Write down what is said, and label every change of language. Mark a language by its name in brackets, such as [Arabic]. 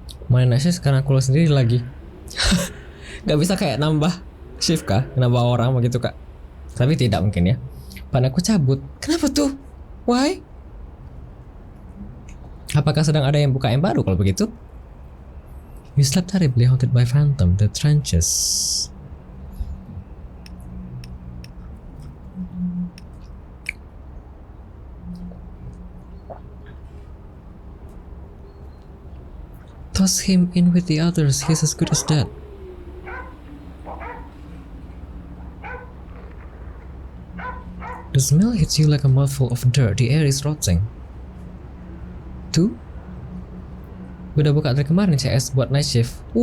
[Indonesian] Main Asus sekarang aku sendiri lagi. Gak bisa kayak nambah shift kah? Nambah orang begitu kak? Tapi tidak mungkin ya. Panakku cabut. Kenapa tuh? [English] Why? [Indonesian] Apakah sedang ada yang buka yang baru kalau begitu? [English] You slept terribly, haunted by phantom, the trenches. Toss him in with the others, he's as good as dead. The smell hits you like a mouthful of dirt. The air is rotting. [Indonesian] Tuh, udah buka dari kemarin CS buat night shift.